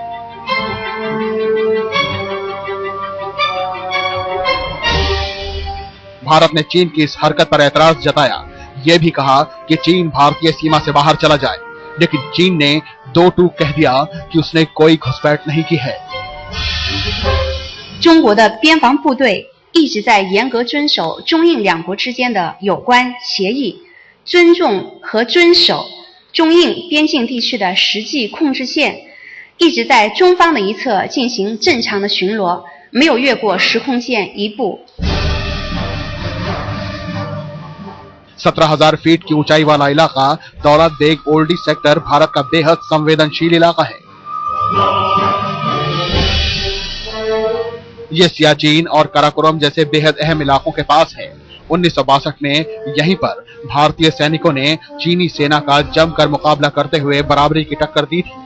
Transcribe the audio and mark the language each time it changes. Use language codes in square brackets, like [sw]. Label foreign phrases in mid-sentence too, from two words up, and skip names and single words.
[hi] भारत ने चीन की इस हरकत पर ऐतराज जताया। यह भी कहा कि चीन भारतीय सीमा से बाहर चला जाए, लेकिन चीन ने 2 टूक कह दिया कि उसने कोई घुसपैठ नहीं की है। [zh] 中国的边防部队一直在严格遵守中印两国之间的有关协议，尊重和遵守中印边境地区的实际控制线，一直在中方的一侧进行正常的巡逻，没有越过实控线一步。 [hi] 17,000 फीट की ऊंचाई वाला इलाका दौलत बेग ओल्डी सेक्टर भारत का बेहद संवेदनशील इलाका है। ये सियाचिन और काराकोरम जैसे बेहद अहम इलाकों के पास है। 1962 में यहीं पर भारतीय सैनिकों ने चीनी सेना का जमकर मुकाबला करते हुए बराबरी की टक्कर दी थी।